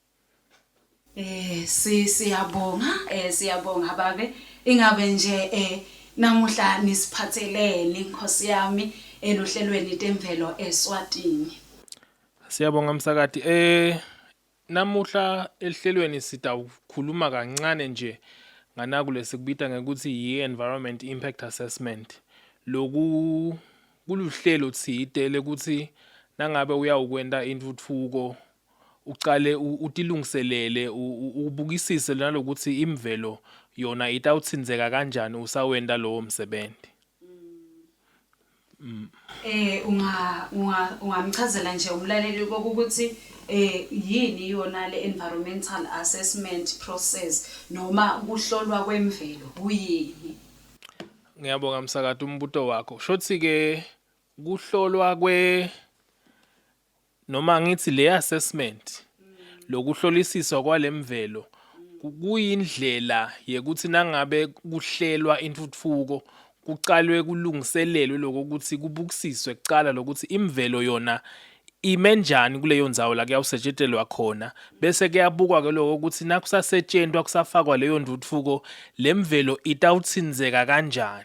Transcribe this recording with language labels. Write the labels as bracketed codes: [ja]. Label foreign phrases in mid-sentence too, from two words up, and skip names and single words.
[ss] Siyabonga babe ingabe nje namuhla nisiphatheleni Nkosi yami eluhlelweni temvelo eSwatini. Siyabonga msakati. Namuhla ehlelweni sitawukhuluma kancane nje nganaku lesikubita ngekuthi yi- [en] environment impact assessment. [ss] Loku kuluhlelo tsite lekuthi nangabe uyawukwenta intutfuko ucale utilungiselele ubukisise nalokuthi imvelo yona itawutsindzeka kanjani usawenta lowo msebenzi. Ungamchazela nje umlaleli ukuthi yini yona le [en] environmental assessment process [ss] noma ukuhlolwa kwemvelo kuyini? Ngiyabonga msakati umbuto wakho. Shothi ke kuhlolwa noma ngithi le assessment lokuhlolisiswa kwalemvelo kuyindlela yekuthi nangabe kuhlelwa intutfuko kucalwe kulungiselelwe lokuthi kubukisiswe kucala lokuthi imvelo yona imenjani kuleyo ndzawo la kuyawusetshenziswa khona bese kuyabukwa ke lokho ukuthi nakusasetshenzwa kusafakwa leyo ntutfuko lemvelo itawutsindzeka kanjani.